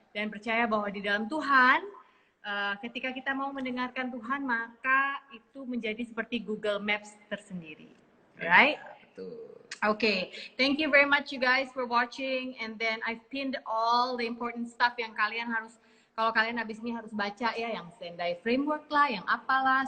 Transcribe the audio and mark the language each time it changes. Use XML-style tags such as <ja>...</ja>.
<id>dan percaya bahwa di dalam Tuhan, ketika kita mau mendengarkan Tuhan, maka itu menjadi seperti Google Maps tersendiri, right? Betul.</id> <en>Okay, thank you very much you guys for watching, and then I've pinned all the important stuff</en> <id>yang kalian harus, Kalau kalian habis ini harus baca ya yang Sendai Framework lah, yang apalah.</id>